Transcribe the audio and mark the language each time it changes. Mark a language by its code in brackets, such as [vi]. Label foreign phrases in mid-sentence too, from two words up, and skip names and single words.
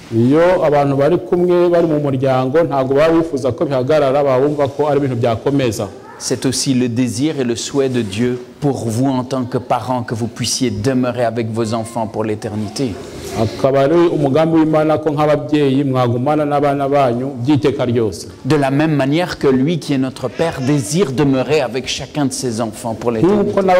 [rw] Iyo abantu bari kumwe bari mu muryango ntago baba bifuza ko bihagarara, bumva ko ari ibintu byakomeza. [fr] c'est aussi le désir et le souhait de Dieu pour vous en tant que parents, que vous puissiez demeurer avec vos enfants pour l'éternité. De la même manière que lui qui est notre Père désire demeurer avec chacun de ses enfants pour l'éternité.